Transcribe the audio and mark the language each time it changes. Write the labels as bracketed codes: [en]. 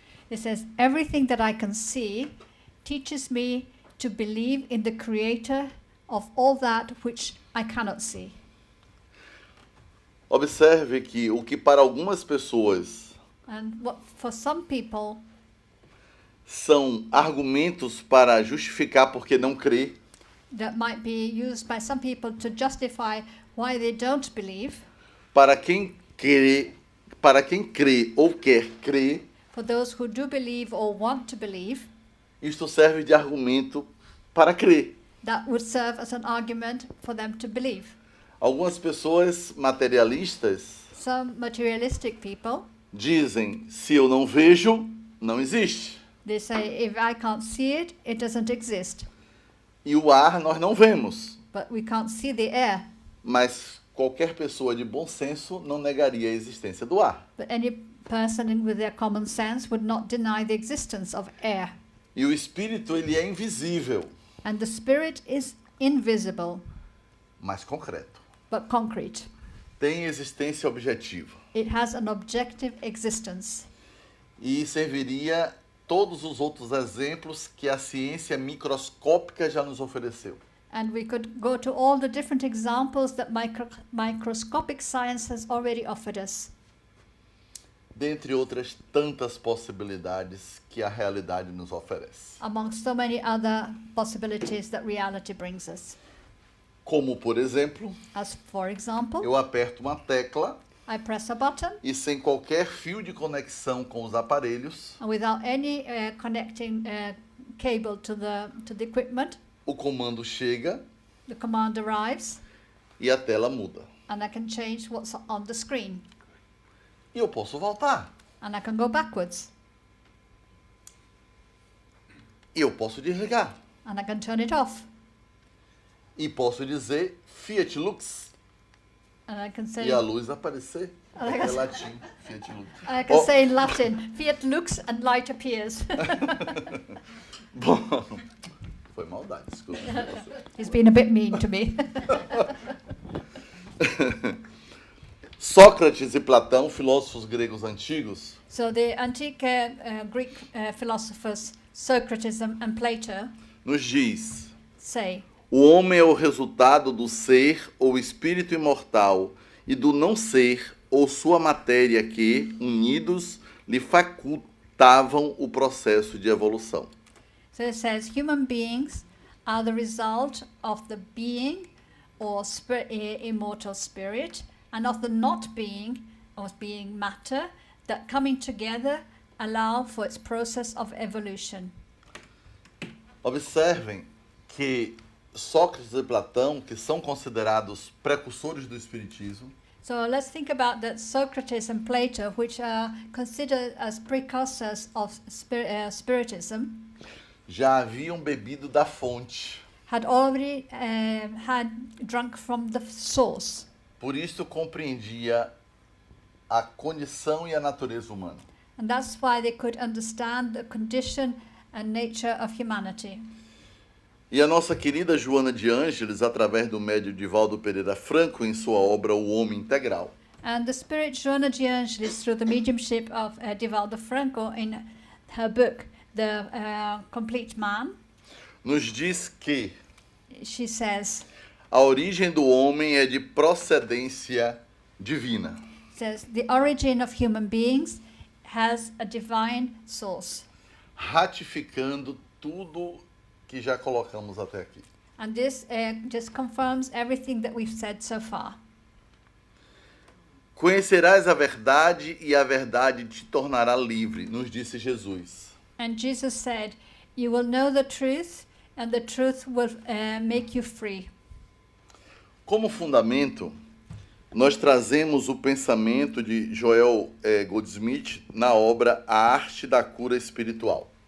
[en] It says, everything that I can see teaches me to believe in the creator of all that which I cannot see. [pt] Observe que o que para algumas pessoas [en] And what for some people [pt] são argumentos para justificar porque não crê, [en] that might be used by some people to justify why they don't believe, [pt] para quem crê ou quer crer, [en] for those who do believe or want to believe, [pt] isto serve de argumento para crer. [en] that would serve as an argument for them to believe. [pt] Algumas pessoas materialistas [en] Some materialistic people, [pt] dizem: se eu não vejo, não existe. [en] they say, if I can't see it, it doesn't exist. [pt] E o ar nós não vemos, [en] But we can't see the air. [pt] mas qualquer pessoa de bom senso não negaria a existência do ar. [en] But any person with their common sense would not deny the existence of air. [pt] E o espírito, ele é invisível, [en] And the spirit is invisible, [pt] mas concreto. [en] but concrete. [pt] Tem existência objetiva. [en] It has an objective existence. [pt] E serviria todos os outros exemplos que a ciência microscópica já nos ofereceu. [en] And we could go to all the different examples that microscopic science has already offered us, [pt] Dentre outras tantas possibilidades que a realidade nos oferece. [en] among so many other possibilities that reality brings us. [pt] Como, por exemplo, [en] As for example, [pt] eu aperto uma tecla [en] I press a button, [pt] e sem qualquer fio de conexão com os aparelhos, [en] and without any connecting cable to the equipment, [pt] o comando chega [en] the command arrives, [pt] e a tela muda. [en] and I can change what's on the screen, [pt] E eu posso voltar. [en] and I can go backwards, [pt] E eu posso desligar. [en] and I can turn it off, [pt] E posso dizer [la] Fiat Lux [en] and I can say, [pt] e a luz aparecer. Ah, É latim, [la] Fiat Lux. [en] I can Oh. say in Latin, [la] fiat lux [en] and light appears. [pt] Bom, foi maldade, desculpa. [en] He's been a bit mean to me. [pt] Sócrates e Platão, filósofos gregos antigos, [en] So the antique Greek philosophers Socrates and Plato [pt] nos diz: [en] say, [pt] o homem é o resultado do ser ou espírito imortal e do não ser ou sua matéria que, unidos, lhe facultavam o processo de evolução. [en] so it says, human beings are the result of the being or immortal spirit and of the not being or being matter that coming together allow for its process of evolution. [pt] Observem que Sócrates e Platão, que são considerados precursores do espiritismo, [en] So let's think about that Socrates and Plato, which are considered as precursors of Spiritism, [pt] já haviam bebido da fonte. [en] had already had drunk from the source. [pt] Por isso compreendia a condição e a natureza humana. [en] And that's why they could understand the condition and nature of humanity. [pt] E a nossa querida Joana de Ângeles, através do médium Divaldo Pereira Franco, em sua obra O Homem Integral, [en] And the spirit Joana de Angelis, through the mediumship of Divaldo Franco, in her book, The Complete Man, [pt] nos diz que [en] she says, [pt] a origem do homem é de procedência divina. [en] says the origin of human beings has a divine source. [pt] Ratificando tudo que já colocamos até aqui. [en] And this just confirms everything that we've said so far. [pt] Conhecerás a verdade e a verdade te tornará livre, nos disse Jesus. [en] And Jesus said, you will know the truth and the truth will make you free. [pt] Como fundamento, nós trazemos o pensamento de Joel Goldsmith na obra A Arte da Cura Espiritual.